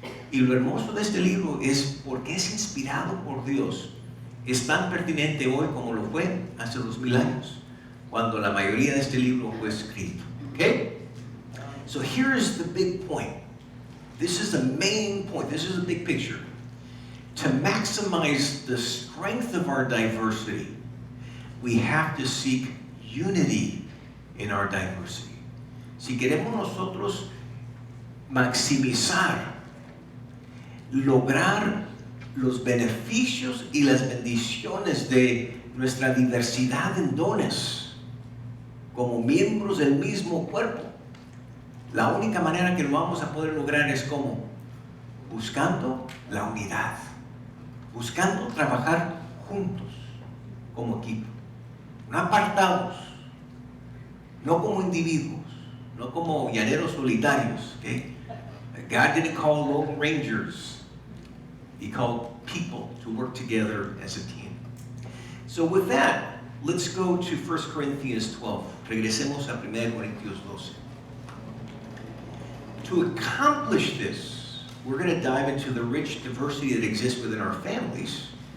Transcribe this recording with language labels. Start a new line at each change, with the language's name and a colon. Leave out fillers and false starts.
Spanish: Y lo hermoso de este libro es porque es inspirado por Dios. Es tan pertinente hoy como lo fue hace 2000 años, cuando la mayoría de este libro fue escrito.
English: Okay? So here's the big point. This is the main point. This is the big picture. To maximize the strength of our diversity, we have to seek unity in our diversity.
Spanish: Si queremos nosotros maximizar, lograr los beneficios y las bendiciones de nuestra diversidad en dones, como miembros del mismo cuerpo, la única manera que lo vamos a poder lograr es como buscando la unidad, buscando trabajar juntos como equipo, no apartados, no como individuos, no como llaneros solitarios.
English: Okay? God didn't call lone rangers. He called people to work together as a team. So with that, let's go to 1 Corinthians 12.
Spanish: Regresemos a 1 Corintios 12.
English: To accomplish this, we're going to dive into the rich diversity that exists within our families.